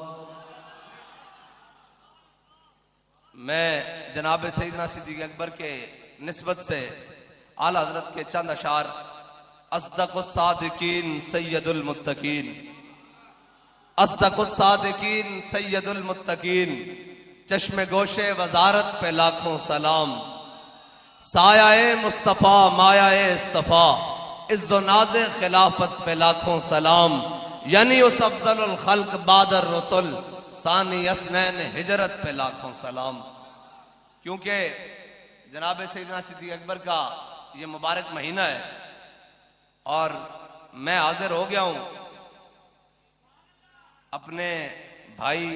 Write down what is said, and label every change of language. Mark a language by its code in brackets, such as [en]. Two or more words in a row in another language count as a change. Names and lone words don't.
[ur] میں جناب سیدنا صدیق اکبر کے نسبت سے اعلی حضرت کے چند اشعار [ar] اصدق الصادقین سید المتقین اصدق الصادقین سید المتقین [ur] چشم گوش وزارت پہ لاکھوں سلام سایہ مصطفیٰ مایہ اصطفیٰ عز و ناز خلافت پہ لاکھوں سلام یعنی اس [ar] افضل الخلق بعد الرسل ثانی اسنین [ur] ہجرت پہ لاکھوں سلام. کیونکہ جناب سیدنا صدیق اکبر کا یہ مبارک مہینہ ہے اور میں حاضر ہو گیا ہوں اپنے بھائی